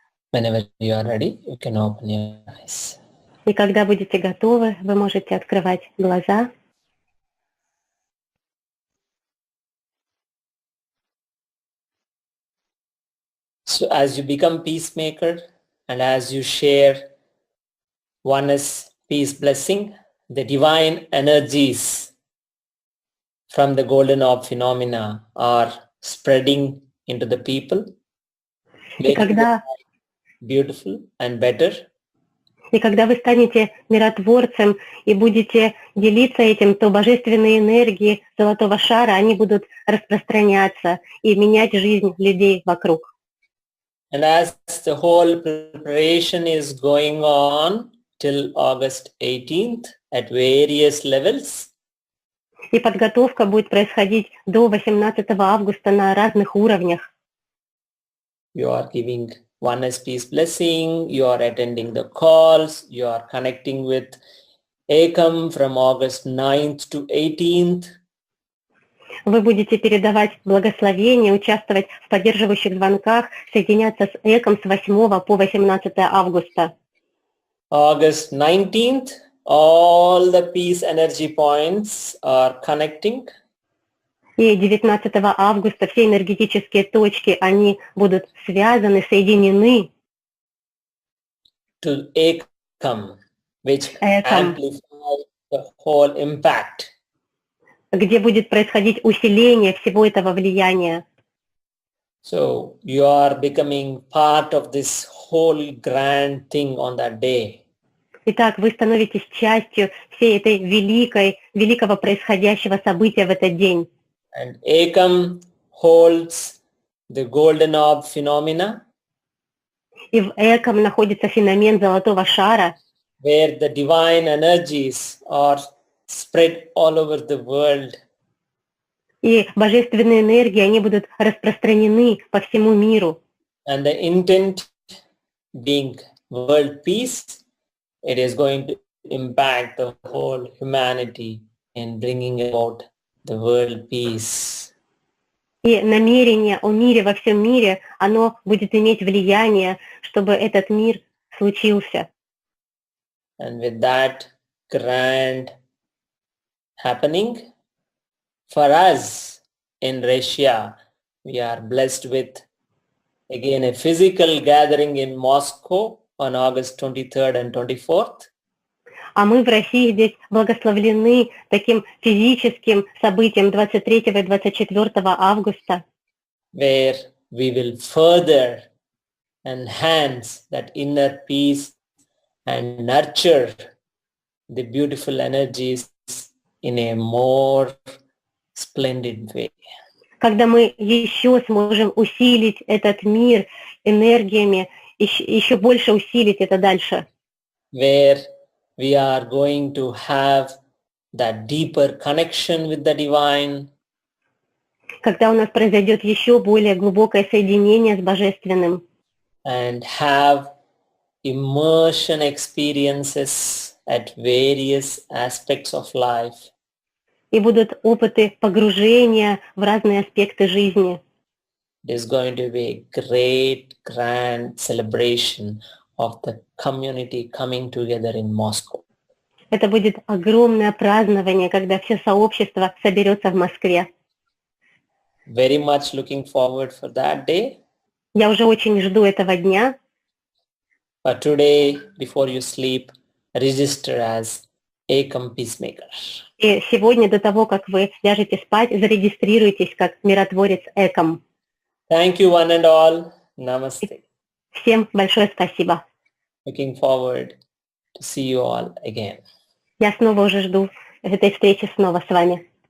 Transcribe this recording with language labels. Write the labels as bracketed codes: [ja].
[en] Whenever you are ready, you can open your eyes. [ru] И когда будете готовы, вы можете открывать глаза. [en] So as you become peacemaker and as you share oneness peace blessing, the divine energies from the golden orb phenomena are spreading into the people, [ru] И [en] making their [ru] когда, [en] life beautiful and better. [ru] и когда вы станете миротворцем и будете делиться этим, то божественные энергии золотого шара, они будут распространяться и менять жизнь людей вокруг. [en] And as the whole preparation is going on till August 18th at various levels, [ru] И подготовка будет происходить до 18 августа на разных уровнях. [en] you are giving oneness peace blessing, you are attending the calls, you are connecting with Ekam from August 9th to 18th. [ru] Вы будете передавать благословения, участвовать в поддерживающих звонках, соединяться с ЭКом с 8 по 18 августа. [en] August 19th, all the peace energy points are connecting. [ru] И 19 августа все энергетические точки, они будут связаны, соединены [en] To Ekam, which [ru] ЭКом, [en] amplifies the whole impact. [ru] где будет происходить усиление всего этого влияния. [en] So you are becoming part of this whole grand thing on that day. [ru] Итак, вы становитесь частью всей этой великого происходящего события в этот день. [en] And Ekam holds the golden orb phenomena, [ru] И в ЭКом находится феномен золотого шара, [en] where the divine energies are spread all over the world. [ru] и божественные энергии, они будут распространены по всему миру. [en] And the intent being world peace, it is going to impact the whole humanity in bringing about the world peace. [ru] И намерение о мире во всем мире, оно будет иметь влияние, чтобы этот мир случился. [en] And with that grand happening, for us in Russia, we are blessed with again a physical gathering in Moscow on August 23rd and 24th. [ru] А мы в России здесь благословлены таким физическим событием 23 и 24 августа, [en] where we will further enhance that inner peace and nurture the beautiful energies in a more splendid way. [ru] когда мы еще сможем усилить этот мир энергиями, еще больше усилить это дальше. [en] Where we are going to have that deeper connection with the divine, [ru] Когда у нас произойдет еще более глубокое соединение с Божественным. [en] and have immersion experiences at various aspects of life. [ru] И будут опыты погружения в разные аспекты жизни. [en] It is going to be a great, grand celebration of the community coming together in Moscow. [ru] Это будет огромное празднование, когда все сообщество соберется в Москве. [en] Very much looking forward for that day. [ru] Я уже очень жду этого дня. [en] But today, before you sleep, register as Ekam Peacemaker. [ru] И сегодня, до того, как вы ляжете спать, зарегистрируйтесь как миротворец ЭКом. [en] Thank you one and all. Namaste. [ru] Всем большое спасибо. [en] Looking forward to see you all again. [ru] Я снова уже жду этой встречи снова с вами.